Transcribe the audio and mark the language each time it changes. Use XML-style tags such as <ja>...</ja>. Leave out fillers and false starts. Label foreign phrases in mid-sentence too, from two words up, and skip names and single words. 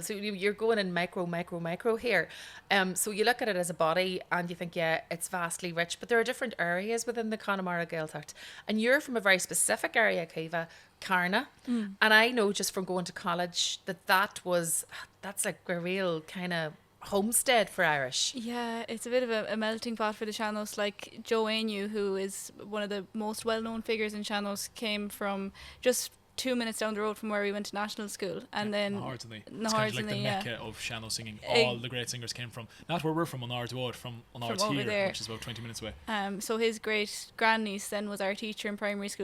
<en>So you're going in micro here. So you look at it as a body and you think, yeah, it's vastly rich, but there are different areas within the Connemara Gaeltacht. And you're from a very specific area, Caoimhe, Carna. And I know just from going to college that's like a real kind of homestead for Irish. Yeah, it's a bit of a melting pot for the sean-nós. Like Caoimhe, who is one of the most well-known figures in sean-nós, came from just 2 minutes down the road from where we went to national school, and then It's kind of like the mecca of sean-nós singing. All the great singers came from, not where we're from, Unardwood, from Unard's here, there, which is about 20 minutes away. So his great grandniece then was our teacher in primary school.</en>